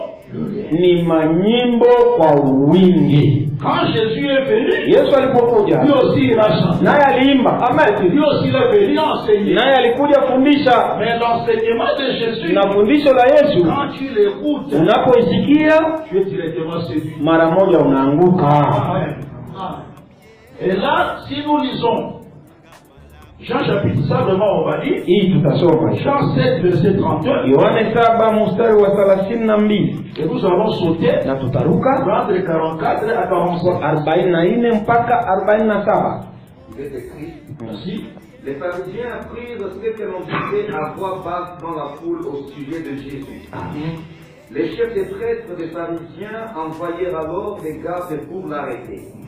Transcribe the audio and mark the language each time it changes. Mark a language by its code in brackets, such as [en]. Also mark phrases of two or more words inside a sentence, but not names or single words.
[sw] ni manyimbo kwa wingi. [fr] Quand Jésus est venu, [sw] Yesu alipokuja, [fr] lui aussi il a chanté. [sw] Naye aliimba. Amen. [fr] Lui aussi il est venu enseigner. [sw] Naye alikuja fundisha. [fr] Mais l'enseignement de Jésus, [sw] na fundisho la Yesu, [fr] quand tu l'écoutes, [sw] unapoisikia, [fr] tu es directement séduit. [sw] Mara moja unaanguka. [fr] Et là, si nous lisons Jean chapitre 7, vraiment on va dire, [sw] hii tutasoma [fr] Jean 7 verset 31, [sw] Yohane 7 mstari wa 32, [fr] et nous allons sauter [sw] na tutaruka [fr] entre 44 à 45, [sw] 44 mpaka 47. [fr] Il est écrit, merci. Les pharisiens apprirent ce que l'on disait à voix basse dans la foule au sujet de Jésus. Les chefs des prêtres des pharisiens envoyèrent alors des gardes pour l'arrêter.